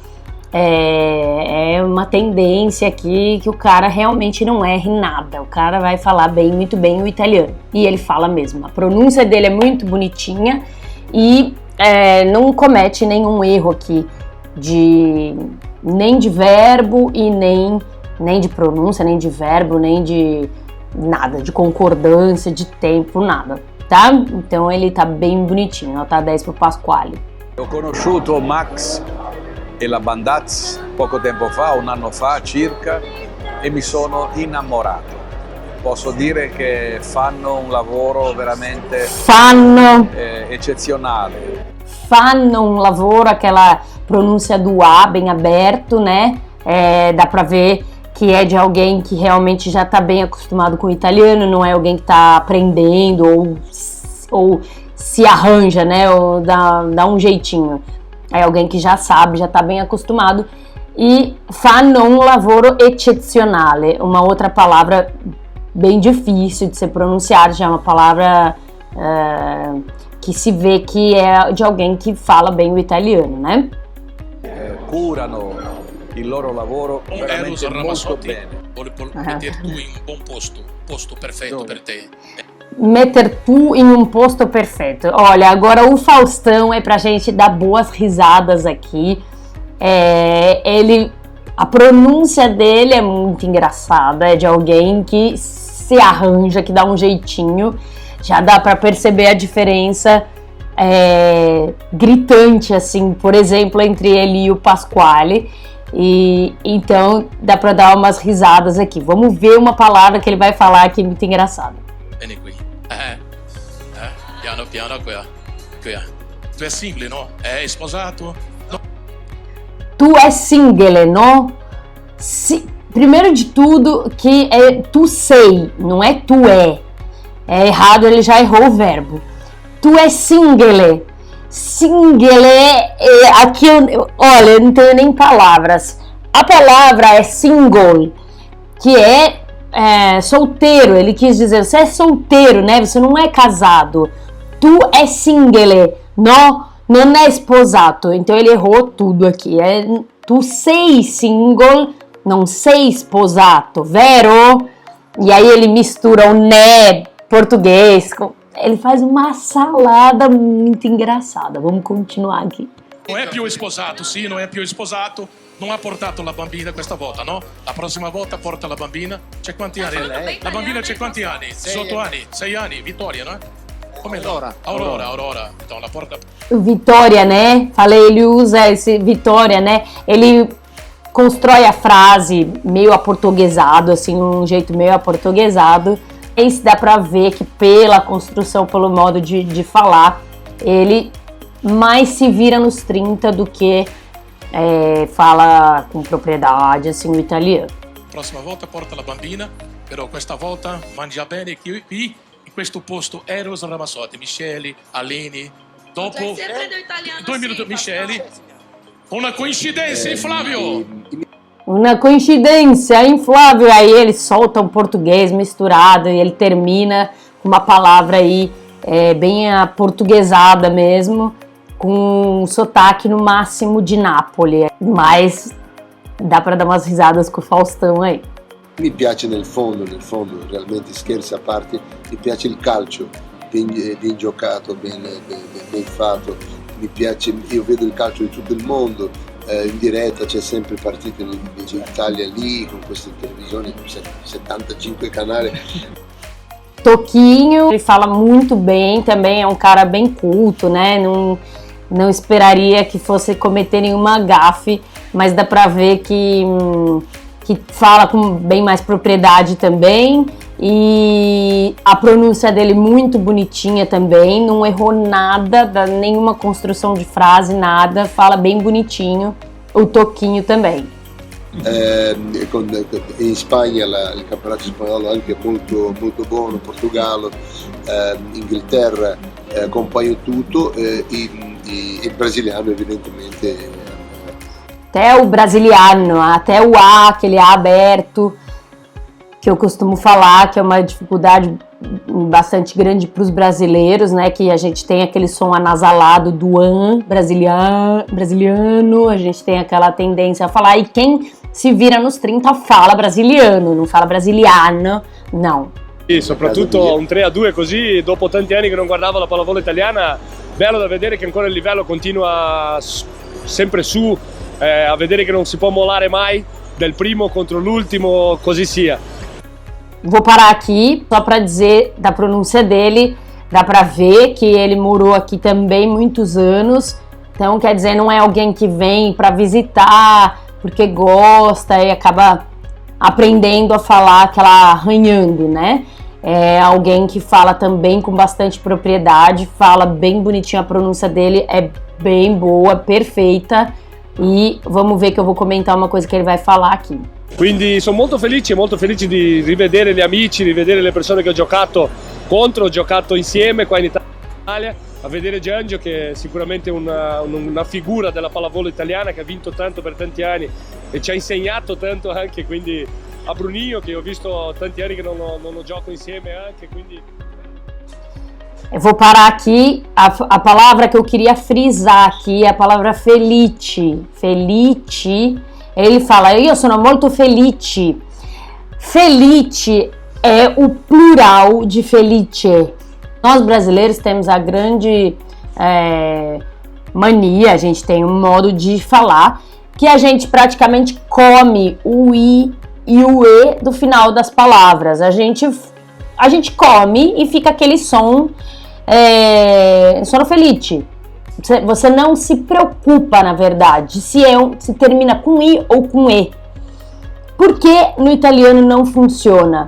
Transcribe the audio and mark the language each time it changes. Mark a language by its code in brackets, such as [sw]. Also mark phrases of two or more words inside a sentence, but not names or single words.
[pt] É uma tendência aqui que o cara realmente não erre nada, o cara vai falar muito bem o italiano, e ele fala mesmo, a pronúncia dele é muito bonitinha e não comete nenhum erro aqui, nem de verbo e nem de pronúncia, nem de verbo, nem de nada, de concordância, de tempo, nada. Tá? Então ele tá bem bonitinho, nota 10 pro Pasquale. [it] Ho conosciuto Max e la Bandaz poco tempo fa, un anno fa circa, e mi sono innamorato. Posso dire che fanno un lavoro veramente eccezionale. Fanno un lavoro, [pt] aquela pronúncia do A bem aberto, né? Dá pra ver que é de alguém que realmente já está bem acostumado com o italiano, não é alguém que está aprendendo ou se arranja, né, ou dá um jeitinho. É alguém que já sabe, já está bem acostumado. [it] E fanno un lavoro eccezionale, [pt] uma outra palavra bem difícil de ser pronunciada, já é uma palavra que se vê que é de alguém que fala bem o italiano, né? [it] Curano il loro lavoro veramente molto bene. Meter tu in un buon posto perfetto per te. [pt] Meter tu em um posto perfeito. Olha, agora o Faustão é pra gente dar boas risadas aqui. A pronúncia dele é muito engraçada, é de alguém que se arranja, que dá um jeitinho. Já dá pra perceber a diferença gritante, assim, por exemplo, entre ele e o Pasquale. E então dá pra dar umas risadas aqui. Vamos ver uma palavra que ele vai falar que é muito engraçada. [it] Vieni qui. Piano piano qui. Tu è single, no? È sposato? No. Tu è single, no? [pt] Primeiro de tudo, que é [it] tu sei, [pt] não é tu é. É errado, ele já errou o verbo. [it] Tu é singele. [pt] Singele, aqui olha, eu não tenho nem palavras. A palavra é single, que é solteiro. Ele quis dizer, você é solteiro, né? Você não é casado. [it] Tu é singele, non è sposato. [pt] Então ele errou tudo aqui. [it] Tu sei single, non sei sposato, vero? [pt] E aí ele mistura o né português. Ele faz uma salada muito engraçada. Vamos continuar aqui. [it] Non è più sposato, sì, non è più sposato. Non ha portato la bambina questa volta, no? La prossima volta porta la bambina. C'è quanti anni? La bambina c'è quanti anni? 18 anni, 6 anni, Vittoria, no? Come Aurora. Então, la porta... [pt] Vitória, né? Falei, ele usa esse Vitória, né? Ele constrói a frase meio aportuguesado, assim, um jeito meio aportuguesado. Esse dá pra ver que pela construção, pelo modo de falar, ele mais se vira nos 30 do que fala com propriedade, assim, o italiano. [it] Prossima volta porta la bambina, però questa volta mangia bene qui in questo posto Eros Ramazzotti, Michele, Aleni, dopo 2 minuti Michele, una coincidenza in Flávio! [pt] Uma coincidência em Flávio, aí ele solta um português misturado e ele termina com uma palavra aí bem aportuguesada mesmo, com um sotaque no máximo de Nápoles, mas dá para dar umas risadas com o Faustão aí. [it] Mi piace nel fondo, realmente scherzi a parte, mi piace il calcio, ben giocato, ben fatto, mi piace, io vedo il calcio di tutto il mondo, in diretta c'è sempre partite in Italia lì, con queste televisioni, 75 canali. [pt] Toquinho, ele fala muito bem, também é um cara bem culto, né? Não esperaria que fosse cometer nenhuma gafe, mas dá pra ver que fala com bem mais propriedade também, e a pronúncia dele muito bonitinha também, não errou nada, nenhuma construção de frase, nada, fala bem bonitinho, o Toquinho também. [it] In Spagna il campionato spagnolo è anche molto buono, Portogallo, Inghilterra accompagna tutto, il brasiliano evidentemente. [pt] Até o brasiliano, até o A, aquele A aberto, que eu costumo falar, que é uma dificuldade bastante grande para os brasileiros, né? Que a gente tem aquele som anasalado do an, brasiliano, a gente tem aquela tendência a falar, e quem se vira nos 30 fala brasiliano, [it] non fala brasiliano, no. E soprattutto un 3-2 così, dopo tanti anni che non guardavo la pallavolo italiana, bello da vedere che ancora il livello continua sempre su, a vedere che non si può mollare mai del primo contro l'ultimo, così sia. [pt] Vou parar aqui só para dizer da pronúncia dele, dá para ver que ele morou aqui também muitos anos, então quer dizer, não é alguém que vem para visitar porque gosta e acaba aprendendo a falar aquela arranhando, né? É alguém que fala também com bastante propriedade, fala bem bonitinho, a pronúncia dele é bem boa, perfeita, e vamos ver que eu vou comentar uma coisa que ele vai falar aqui. [it] Quindi sono molto felice di rivedere gli amici, rivedere le persone che ho giocato contro, ho giocato insieme qua in Italia, a vedere Giangio che è sicuramente una figura della pallavolo italiana che ha vinto tanto per tanti anni e ci ha insegnato tanto anche, quindi a Bruninho che ho visto tanti anni che non gioco insieme anche, quindi... [pt] Eu vou parar aqui, a palavra que eu queria frisar aqui é a palavra felice, ele fala, [it] io sono molto felice, [pt] felice é o plural de felice. Nós brasileiros temos a grande mania, a gente tem um modo de falar que a gente praticamente come o i e o e do final das palavras. A gente come e fica aquele som [it] sono felice. [pt] Você não se preocupa, na verdade, se termina com i ou com e. Por que no italiano não funciona?